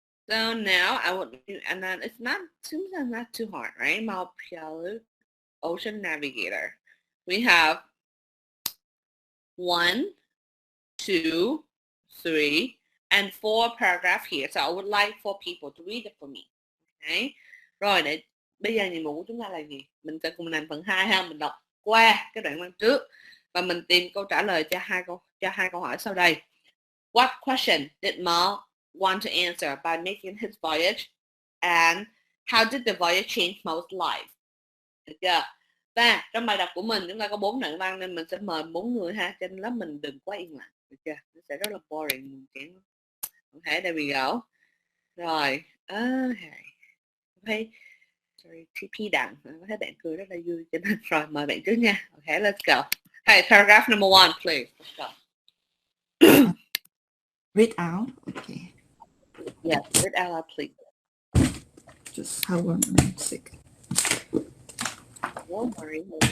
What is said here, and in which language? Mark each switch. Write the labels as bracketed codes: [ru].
[en] So now I would, and then it's not, seems like not too hard, right? Mal Pialu, Ocean Navigator. We have 1, 2, 3, and 4 paragraph here. So I would like for people to read it for me. Okay. [vi] Rồi để bây giờ nhiệm vụ của chúng ta là gì? Mình sẽ cùng làm phần 2 ha, mình đọc qua cái đoạn văn trước và mình tìm câu trả lời cho hai câu hỏi sau đây. [en] What question did Mal want to answer by making his voyage, and how did the voyage change Mal's life? [vi] Được chưa? Và trong bài đọc của mình chúng ta có 4 đoạn văn nên mình sẽ mời 4 người ha, trên lớp mình đừng quá yên lặng, được chưa? Nó sẽ rất là [en] boring. Okay, there we go. [vi] Rồi, okay. Sorry, TP Đặng, có thấy bạn cười rất là vui cho nên rồi mời bạn trước nha. [en] Okay, let's go. Hey, paragraph number 1, please. Let's go. Read out. Okay. Yes, read out loud, please. Just hold on a second. Don't worry.